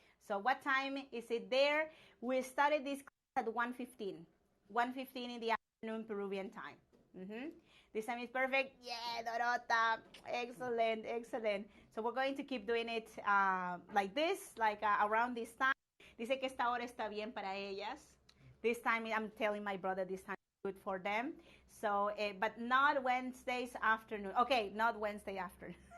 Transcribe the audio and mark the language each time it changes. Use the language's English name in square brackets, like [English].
[English] So what time is it there? We started this class at 1:15. 1:15 in the afternoon Peruvian time. This time is perfect. Yeah, Dorota. Excellent. So we're going to keep doing it like this, around this time. [Spanish] Dice que esta hora está bien para ellas. [English] This time, I'm telling my brother this time is good for them. So, but not Wednesdays afternoon. Okay, not Wednesday afternoon.